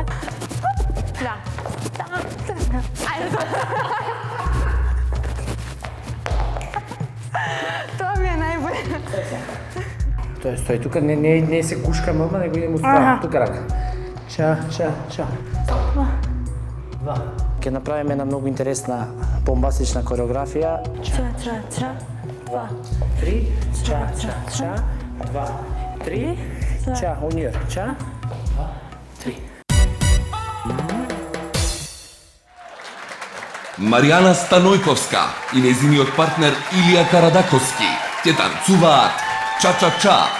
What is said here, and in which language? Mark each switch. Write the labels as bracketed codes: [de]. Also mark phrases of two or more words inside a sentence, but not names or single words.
[mk] Да. Тоа ми е најбоље. Стој тука, не се кушкаме одма, него идем усправо. Тука рака. Ча, ча, ча. 2. Ке направиме една многу интересна бомбастична кореографија. Ча. 2, 3, ча, ча, ча. 2, 3, ча, унир, ча. 2, 3. Маријана Станојковска и нејзиниот партнер Илија Карадаковски ќе танцуваат ча-ча-ча.